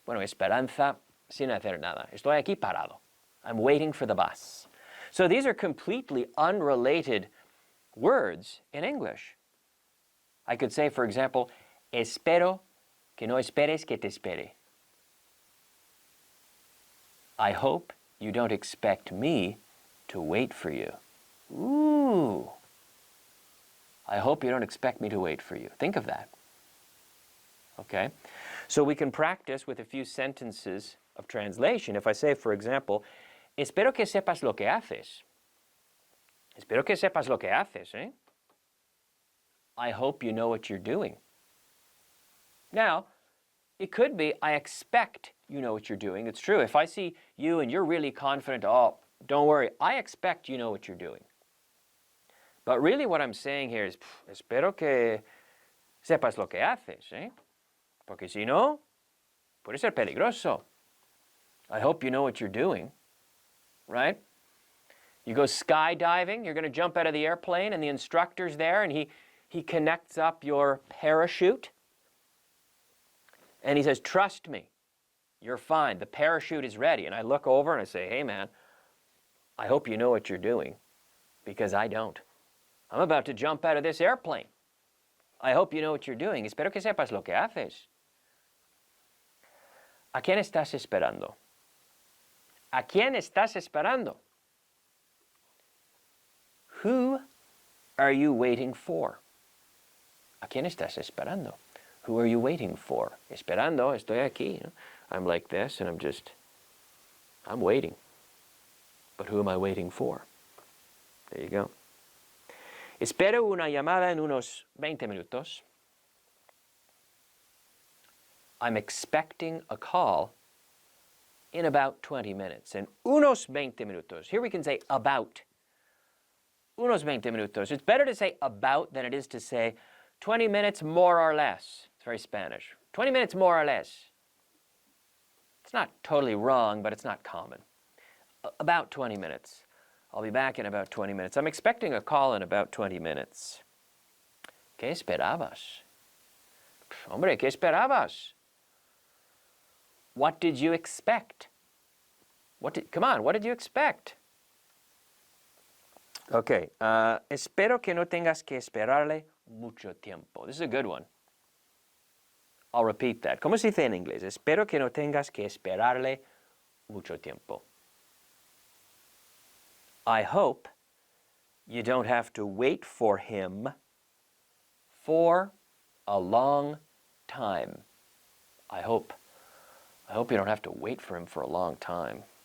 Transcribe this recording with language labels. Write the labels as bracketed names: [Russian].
[Spanish] Bueno, esperanza sin hacer nada. Estoy aquí parado. [English] I'm waiting for the bus. So these are completely unrelated words in English. I could say, for example, [Spanish] espero que no esperes que te espere. [English] I hope you don't expect me to wait for you. Ooh. I hope you don't expect me to wait for you. Think of that. Okay? So we can practice with a few sentences of translation. If I say, for example, [Spanish] espero que sepas lo que haces. Espero que sepas lo que haces, eh? [English] I hope you know what you're doing. Now, it could be, I expect you know what you're doing. It's true. If I see you and you're really confident, oh, don't worry, I expect you know what you're doing. But really what I'm saying here is, [Spanish] espero que sepas lo que haces, eh? Porque si no, puede ser peligroso. [English] I hope you know what you're doing, right? You go skydiving, you're going to jump out of the airplane and the instructor's there and he connects up your parachute and he says, trust me, you're fine. The parachute is ready. And I look over and I say, hey man, I hope you know what you're doing because I don't. I'm about to jump out of this airplane. I hope you know what you're doing. [Spanish] Espero que sepas lo que haces. ¿A quién estás esperando? ¿A quién estás esperando? [English] Who are you waiting for? [Spanish] ¿A quién estás esperando? [English] Who are you waiting for? [Spanish] Esperando, estoy aquí. [English] You know? I'm like this and I'm waiting. But who am I waiting for? There you go. [Spanish] Espero una llamada en unos 20 minutos. [English] I'm expecting a call in about 20 minutes. And unos 20 minutos. Here we can say about. [Spanish] Unos 20 minutos. [English] It's better to say about than it is to say 20 minutes more or less. It's very Spanish. 20 minutes more or less. It's not totally wrong, but it's not common. About 20 minutes. I'll be back in about 20 minutes. I'm expecting a call in about 20 minutes. [Spanish] ¿Qué esperabas? Hombre, ¿qué esperabas? [English] What did you expect? Come on, what did you expect? [Spanish] Okay, espero que no tengas que esperarle mucho tiempo. [English] This is a good one. I'll repeat that. [Spanish] ¿Cómo se dice en inglés? Espero que no tengas que esperarle mucho tiempo. [English] I hope you don't have to wait for him for a long time. I hope you don't have to wait for him for a long time.